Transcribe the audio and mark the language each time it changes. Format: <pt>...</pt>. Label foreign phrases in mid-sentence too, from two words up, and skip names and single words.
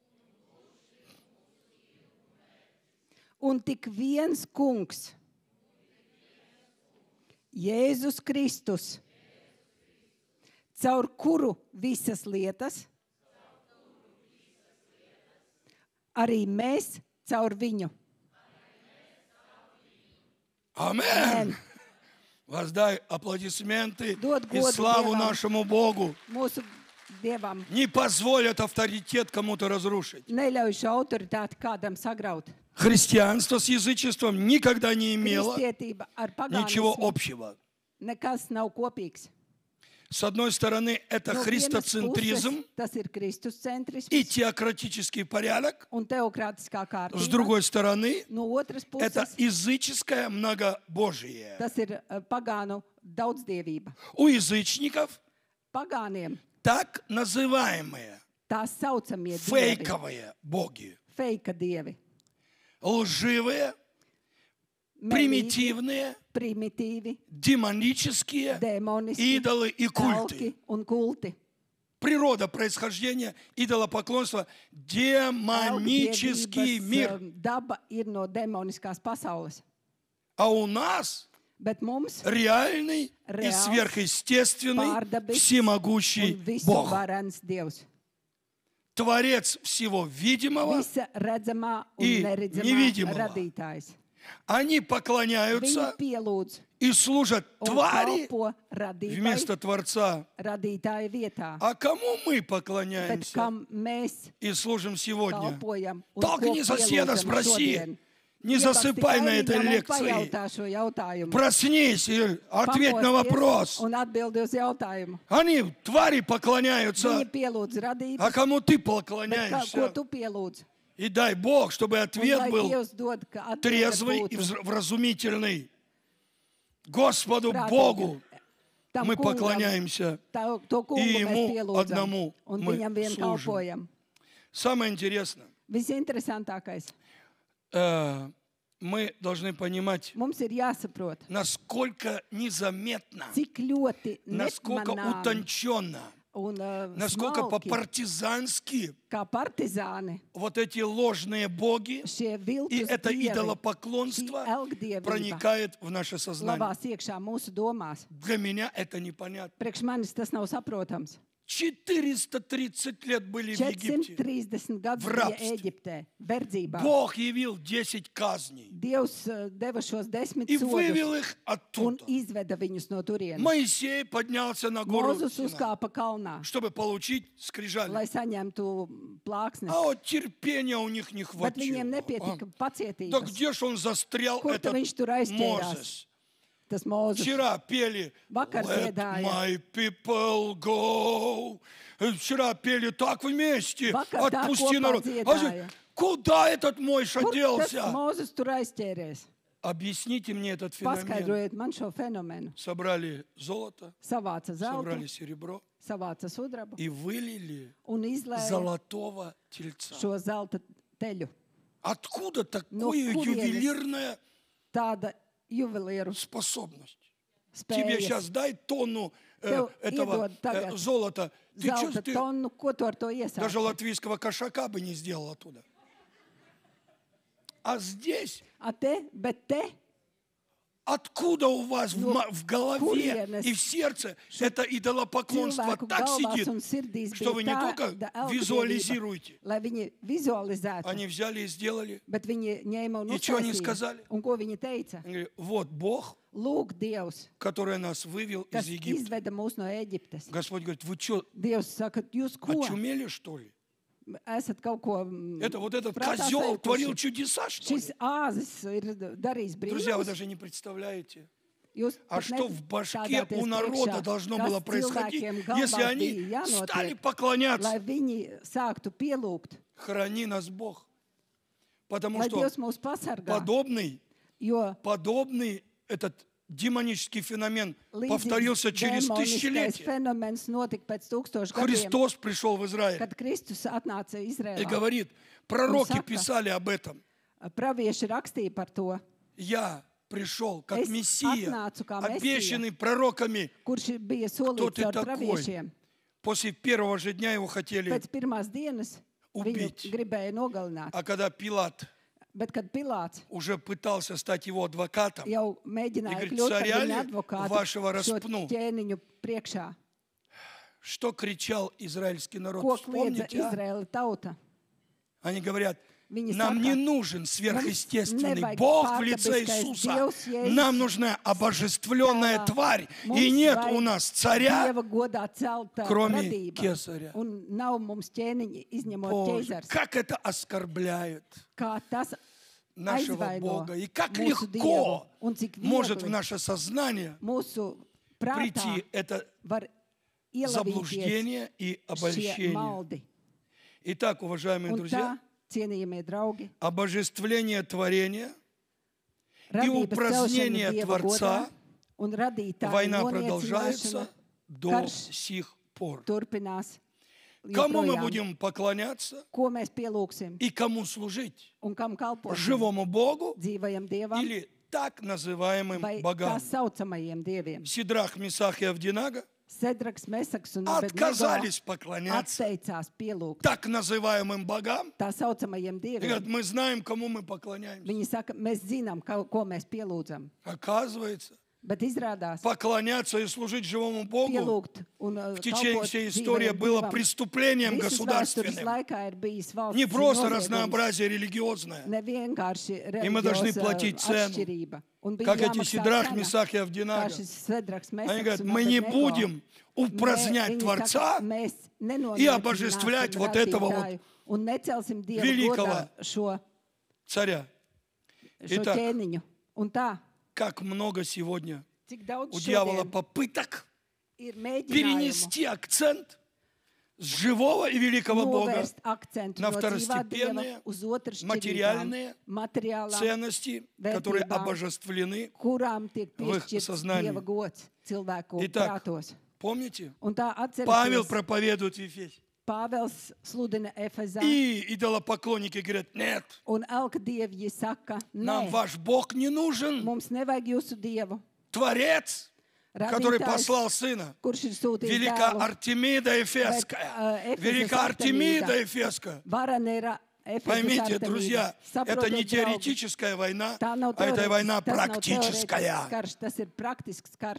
<lv>Un tik viens kungs, Jēzus Kristus, caur kuru visas lietas, arī mēs caur viņu.</lv> <ru>Аминь. Воздай аплодисменты</ru> <lv>Dod</lv> <ru>и</ru> <lv>godu</lv> <ru>славу</ru> <lv>Dievam.</lv> <ru>нашему Богу.</ru> <lv>Mūsu Dievam</lv> <ru>Не позволь этот авторитет кому-то разрушить.</ru> <lv>neļauj šo autoritāti kādam sagraut.</lv> <ru>Христианство с язычеством никогда не имело</ru> <lv>Kristietība ar</lv> <ru>ничего</ru> <lv>pagānismu</lv> <ru>общего.</ru> <lv>nekas nav kopīgs.</lv> <ru>С одной стороны, это</ru> <lv>No vienas</lv> <ru>христоцентризм</ru> <lv>puses tas ir Kristus</lv> <ru>и</ru> <lv>centrisms</lv> <ru>теократический порядок.</ru> <lv>un teokrātiskā</lv> <ru>С</ru> <lv>kārtība.</lv> <ru>другой стороны,</ru> <lv>No otras</lv> <ru>это</ru> <lv>puses</lv> <ru>языческое многобожие.</ru> <lv>tas ir pagānu daudzdievība.</lv> <ru>У язычников</ru> <lv>Pagāniem</lv> <ru>так называемые</ru> <lv>tā saucamie dievi,</lv> <ru>фейковые боги.</ru> <lv>feika dievi,</lv> <ru>Лживые,</ru> <lv>melīgi,</lv> <ru>примитивные,</ru> <lv>primitīvi,</lv> <ru>демонические</ru> <lv>demoniski,</lv> <ru>идолы и культы.</ru> <lv>elki un kulti.</lv> <ru>Природа происхождения идолопоклонства – демонический мир.</ru> <lv>Daba ir no demoniskās pasaules.</lv> <ru>А у нас</ru> <lv>Bet mums</lv> <ru>реальный и Реальный, сверхъестественный,</ru> <lv>pārdabisks</lv> <ru>всемогущий</ru> <lv>un</lv> <ru>Бог.</ru> <lv>visuvarens Dievs.</lv> <ru>Творец всего видимого.</ru> <lv>Visa redzamā un</lv> <ru>И</ru> <lv>neredzamā</lv> <ru>невидимого.</ru> <lv>radītājs.</lv> <ru>Они</ru> <lv>Viņi</lv> <ru>поклоняются</ru> <lv>pielūdz</lv> <ru>и служат</ru> <lv>un</lv> <ru>твари</ru> <lv>kalpo radībai,</lv> <ru>вместо Творца.</ru> <lv>radītāja vietā.</lv> <ru>А кому мы</ru> <lv>Bet</lv> <ru>поклоняемся</ru> <lv>kam mēs</lv> <ru>и служим сегодня?</ru> <lv>kalpojam un</lv> <ru>Толкни</ru> <lv>ko</lv> <ru>соседа,</ru> <lv>pielūdzam</lv> <ru>спроси.</ru> <lv>šodien?</lv> <ru>Не засыпай на этой</ru> <lv>Iepazīstini</lv> <ru>лекции.</ru> <lv>pajautā šo jautājumu.</lv> <ru>Проснись и ответь на</ru> <lv>Pamosties</lv> <ru>вопрос.</ru> <lv>Un atbildi uz jautājumu.</lv> <ru>Они, твари,</ru> <lv>Viņi</lv> <ru>поклоняются.</ru> <lv>pielūdz radības,</lv> <ru>А кому ты</ru> <lv>bet ko</lv> <ru>поклоняешься?</ru> <lv>tu pielūdz?</lv> <ru>И дай Бог, чтобы</ru> <lv>Un</lv> <ru>ответ</ru> <lv>lai</lv> <ru>был</ru> <lv>Dievs dod, ka atbilde</lv> <ru>трезвый и</ru> <lv>būtu</lv> <ru>вразумительный. Господу</ru> <lv>prātīga.</lv> <ru>Богу</ru> <lv>Tam</lv> <ru>мы</ru> <lv>kungam,</lv> <ru>поклоняемся.</ru> <lv>to kungu</lv> <ru>И</ru> <lv>mēs</lv> <ru>ему</ru> <lv>pielūdzam</lv> <ru>одному</ru> <lv>un</lv> <ru>мы</ru> <lv>viņam vien</lv> <ru>служим.</ru> <lv>kalpojam.</lv> <ru>Самое интересное,</ru> <lv>Visinteresantākais.</lv> <ru>мы должны понимать,</ru> <lv>Mums ir jāsaprot,</lv> <ru>насколько незаметно,</ru> <lv>cik ļoti</lv> <ru>насколько</ru> <lv>nemanāmi</lv> <ru>утонченно,</ru> <lv>un</lv> <ru>насколько</ru> <lv>smalki,</lv> <ru>по-партизански</ru> <lv>kā partizāni,</lv> <ru>вот эти ложные боги</ru> <lv>šie</lv> <ru>и</ru> <lv>viltus</lv> <ru>это</ru> <lv>dievi, šī</lv> <ru>идолопоклонство</ru> <lv>elgdievība</lv> <ru>проникает в наше сознание.</ru> <lv>lavās iekšā mūsu domās.</lv> <ru>Для меня это непонятно.</ru> <lv>Priekš manis tas nav saprotams.</lv> <ru>430 лет были в Египте.</ru> <lv>430 gadus</lv> <ru>В</ru> <lv>bija</lv> <ru>рабстве.</ru> <lv>Eģiptē, verdzībā.</lv> <ru>Бог явил 10 казней</ru> <lv>Dievs deva šos 10</lv> <ru>и вывел</ru> <lv>sodus</lv> <ru>их</ru> <lv>un</lv> <ru>оттуда.</ru> <lv>izveda viņus no turienes.</lv> <ru>Моисей поднялся на гору</ru> <lv>Mozus</lv> <ru>Синай,</ru> <lv>uzkāpa kalnā,</lv> <ru>чтобы получить скрижали.</ru> <lv>lai saņemtu plāksnes.</lv> <ru>А вот терпения у них не</ru> <lv>Bet viņiem</lv> <ru>хватило.</ru> <lv>nepietika</lv> <ru>Да</ru> <lv>pacietības.</lv> <ru>где ж он застрял,</ru> <lv>Kur tu</lv> <ru>этот</ru> <lv>viņš tur aizķērās?</lv> <ru>Мозес?</ru> <lv>Tas Mozus.</lv> <ru>Вчера пели</ru> <lv>Vakar</lv> <en>Let</en> <lv>dziedāja.</lv> <en>my people go.</en> <ru>Вчера пели так вместе.</ru> <lv>Vakar tā</lv> <ru>Отпусти</ru> <lv>kopā</lv> <ru>народ.</ru> <lv>dziedāja.</lv> <ru>Куда этот Мойша</ru> <lv>Kur tas</lv> <ru>делся?</ru> <lv>Mozus tur aizķēries?</lv> <ru>Объясните мне этот феномен.</ru> <lv>Paskaidrojiet man šo fenomenu.</lv> <ru>Собрали золото,</ru> <lv>Savāca</lv> <ru>собрали</ru> <lv>zeltu,</lv> <ru>серебро</ru> <lv>savāca sudrabu</lv> <ru>и вылили</ru> <lv>un izlēja</lv> <ru>золотого тельца.</ru> <lv>šo zelta teļu.</lv> <ru>Откуда такое</ru> <lv>kurienes?</lv> <ru>ювелирная</ru> <lv>Tāda juvelieru</lv> <ru>способность? Тебе сейчас</ru> <lv>spējas.</lv> <ru>дай тонну</ru> <lv>Tev</lv> <ru>этого</ru> <lv>iedod tagad</lv> <ru>золота. Ты чё,</ru> <lv>Zelta</lv> <ru>ты</ru> <lv>tonu, ko tu ar to</lv> <ru>даже</ru> <lv>iesāci?</lv> <ru>латвийского кошака бы не сделал оттуда. А здесь,</ru> <lv>Bet te</lv> <ru>откуда у вас Ну, в голове</ru> <lv>kurienes</lv> <ru>и в сердце это идолопоклонство</ru> <lv>cilvēku</lv> <ru>так</ru> <lv>galvās</lv> <ru>сидит,</ru> <lv>un sirdīs</lv> <ru>что вы не</ru> <lv>bija</lv> <ru>только</ru> <lv>tāda elgdevība,</lv> <ru>визуализируете.</ru> <lv>lai viņi vizualizētu,</lv> <ru>Они взяли и сделали.</ru> <lv>bet viņi ņēma un</lv> <ru>И что они</ru> <lv>uztaisīja.</lv> <ru>сказали?</ru> <lv>Un ko viņi teica?</lv> <ru>Они говорят, вот Бог,</ru> <lv>Lūk, Dievs,</lv> <ru>который нас вывел</ru> <lv>kas</lv> <ru>из Египта.</ru> <lv>izveda mūs no Eģiptes.</lv> <ru>Господь говорит, вы что,</ru> <lv>Dievs saka, jūs ko?</lv> <ru>очумели, что ли?</ru> <lv>Esat kaut ko</lv> <ru>Это вот этот</ru> <lv>prātā</lv> <ru>козел творил</ru> <lv>sajūtuši?</lv> <ru>чудеса, что ли?</ru> <lv>Šis āzis ir darījis</lv> <ru>Друзья, вы</ru> <lv>brīnums.</lv> <ru>даже не представляете,</ru> <lv>Jūs</lv> <ru>а</ru> <lv>pat</lv> <ru>что в башке</ru> <lv>nestādāties</lv> <ru>у народа</ru> <lv>priekšā,</lv> <ru>должно</ru> <lv>kas</lv> <ru>было происходить,</ru> <lv>cilvēkiem galvās</lv> <ru>если они</ru> <lv>bija</lv> <ru>стали</ru> <lv>jānotiek,</lv> <ru>поклоняться.</ru> <lv>lai viņi sāktu pielūgt,</lv> <ru>Храни нас Бог. Потому</ru> <lv>lai</lv> <ru>что</ru> <lv>Dievs mūs pasargā. Jo</lv> <ru>подобный этот демонический феномен повторился</ru> <lv>līdzīgs</lv> <ru>через</ru> <lv>demoniskais</lv> <ru>тысячелетия.</ru> <lv>fenomens notika pēc 1000 gadiem,</lv> <ru>Христос пришел в Израиль</ru> <lv>kad Kristus atnāca</lv> <ru>и</ru> <lv>Izrēlā.</lv> <ru>говорит, пророки</ru> <lv>saka,</lv> <ru>писали об этом.</ru> <lv>Pravieši rakstīja par to,</lv> <ru>Я пришел как</ru> <lv>Es</lv> <ru>Мессия,</ru> <lv>atnācu kā</lv> <ru>обещанный пророками.</ru> <lv>kurš bija</lv> <ru>Кто</ru> <lv>solīts</lv> <ru>ты</ru> <lv>ar</lv> <ru>такой?</ru> <lv>praviešiem.</lv> <ru>После первого же дня его хотели,</ru> <lv>Pēc pirmās dienas</lv> <ru>Убить.</ru> <lv>viņu gribēja nogalināt.</lv> <ru>а когда Пилат</ru> <lv>Bet, kad Pilāts</lv> <ru>уже пытался стать его адвокатом,</ru> <lv>jau mēģināja</lv> <ru>Игорь,</ru> <lv>kļūt par</lv> <ru>царя</ru> <lv>viņa</lv> <ru>ли</ru> <lv>advokātu</lv> <ru>вашего</ru> <lv>šo</lv> <ru>распну?</ru> <lv>ķēniņu priekšā,</lv> <ru>что кричал израильский народ?</ru> <lv>ko kliedza</lv> <ru>Вспомните, а?</ru> <lv>Izraēla tauta.</lv> <ru>Они говорят,</ru> <lv>Viņi</lv> <ru>нам</ru> <lv>saka,</lv> <ru>не нужен сверхъестественный</ru> <lv>nevajag</lv> <ru>Бог в лице</ru> <lv>pārdabiskais</lv> <ru>Иисуса.</ru> <lv>Dievs, Jēzus</lv> <ru>Нам нужна обожествленная</ru> <lv>tēlā.</lv> <ru>тварь.</ru> <lv>Mums</lv> <ru>И нет</ru> <lv>vajag</lv> <ru>у нас царя,</ru> <lv>Dieva godā celta</lv> <ru>кроме</ru> <lv>radība.</lv> <ru>Кесаря.</ru> <lv>Un nav mums ķēniņi, izņemot</lv> <ru>Боже,</ru> <lv>ķēzars.</lv> <ru>как это оскорбляет</ru> <lv>Kā tas</lv> <ru>нашего</ru> <lv>aizvaino</lv> <ru>Бога. И как</ru> <lv>mūsu</lv> <ru>легко</ru> <lv>Dievu. Un cik</lv> <ru>может в</ru> <lv>viegli</lv> <ru>наше сознание</ru> <lv>mūsu prātā</lv> <ru>прийти это</ru> <lv>var</lv> <ru>заблуждения и</ru> <lv>šie</lv> <ru>обольщения.</ru> <lv>maldi.</lv> <ru>Итак, уважаемые</ru> <lv>Un</lv> <ru>друзья,</ru> <lv>tā, cienījamie draugi,</lv> <ru>обожествление творения,</ru> <lv>radības</lv> <ru>упразднение</ru> <lv>celšana Dieva</lv> <ru>Творца,</ru> <lv>godā un radītāja</lv> <ru>война</ru> <lv>noniecināšana</lv> <ru>продолжается до</ru> <lv>karš</lv> <ru>сих пор.</ru> <lv>turpinās.</lv> <ru>Кому мы</ru> <lv>joprojām.</lv> <ru>будем поклоняться</ru> <lv>Ko mēs pielūgsim</lv> <ru>и кому служить?</ru> <lv>un kam kalposim?</lv> <ru>Живому Богу</ru> <lv>Dzīvajam Dievam</lv> <ru>или так называемым</ru> <lv>vai tā</lv> <ru>богам?</ru> <lv>saucamajiem dieviem?</lv> <ru>Сидрах, Месах и Авдинага</ru> <lv>Sedraks, Mesaks un</lv> <ru>отказались</ru> <lv>Abednego</lv> <ru>поклоняться</ru> <lv>atteicās pielūgt</lv> <ru>так называемым богам.</ru> <lv>tā saucamajiem</lv> <ru>И</ru> <lv>dieviem.</lv> <ru>говорят, мы знаем, кому мы поклоняемся.</ru> <lv>Viņi saka, mēs zinām, ko mēs pielūdzam.</lv> <ru>Оказывается,</ru> <lv>Bet izrādās,</lv> <ru>поклоняться и служить живому Богу</ru> <lv>pielūgt un</lv> <ru>в течение</ru> <lv>kalpot</lv> <ru>всей истории</ru> <lv>dzīvajam</lv> <ru>было</ru> <lv>Dievam</lv> <ru>преступлением</ru> <lv>visas vēstures</lv> <ru>государственным.</ru> <lv>laikā ir bijis valsts</lv> <ru>Не просто</ru> <lv>noziegums,</lv> <ru>разнообразие религиозное.</ru> <lv>ne vienkārši</lv> <ru>И мы должны</ru> <lv>reliģioza</lv> <ru>платить цену.</ru> <lv>atšķirība. Un bija</lv> <ru>Как эти</ru> <lv>jāmaksā</lv> <ru>Сидрах,</ru> <lv>cena,</lv> <ru>Месах и</ru> <lv>kā</lv> <ru>Авдинага.</ru> <lv>šis Sedraks,</lv> <ru>Они</ru> <lv>Mesaks</lv> <ru>говорят,</ru> <lv>un</lv> <ru>мы не</ru> <lv>Abednego.</lv> <ru>будем упразднять</ru> <lv>Viņi</lv> <ru>Творца</ru> <lv>saka, mēs</lv> <ru>и обожествлять</ru> <lv>nenoniecināsim</lv> <ru>вот этого</ru> <lv>radītāju un necelsim Dievu</lv> <ru>великого</ru> <lv>godā šo</lv> <ru>царя. Итак,</ru> <lv>ķēniņu. Un tā,</lv> <ru>как много сегодня</ru> <lv>cik daudz</lv> <ru>у дьявола</ru> <lv>šodien</lv> <ru>попыток</ru> <lv>ir mēģinājumu</lv> <ru>перенести акцент с живого и великого Бога</ru> <lv>novērst akcentu</lv> <ru>на</ru> <lv>no dzīvā Dieva</lv> <ru>второстепенные</ru> <lv>uz otršķirībām,</lv> <ru>материальные</ru> <lv>materiālām,</lv> <ru>ценности, которые</ru> <lv>vērtībām,</lv> <ru>обожествлены.</ru> <lv>kurām tiek</lv> <ru>в их</ru> <lv>piešķirts</lv> <ru>сознании.</ru> <lv>Dieva gods cilvēku</lv> <ru>Итак,</ru> <lv>prātos.</lv> <ru>помните?</ru> <lv>Un tā</lv> <ru>Павел</ru> <lv>atcerieties,</lv> <ru>проповедует в Ефесе.</ru> <lv>Pāvels sludina Efezā,</lv> <ru>И идолопоклонники говорят, нет,</ru> <lv>un elka dievji saka,</lv> <ru>нам</ru> <lv>nē,</lv> <ru>ваш Бог не нужен.</ru> <lv>mums nevajag jūsu Dievu.</lv> <ru>Творец, который</ru> <lv>Radītājs,</lv> <ru>послал сына.</ru> <lv>kurš ir sūtījis</lv> <ru>Велика</ru> <lv>dēlu,</lv> <ru>Артемида Ефеская. Велика Артемида Ефеская.</ru> <lv>Varanera Efezas</lv> <ru>Поймите,</ru> <lv>Artemīda.</lv> <ru>друзья, это не</ru> <lv>Saprotiet, draugi,</lv> <ru>теоретическая война,</ru> <lv>tā nav</lv> <ru>а это война</ru> <lv>teorētisks, tas nav</lv> <ru>практическая.</ru> <lv>teorētisks karš, tas ir praktisks karš.</lv>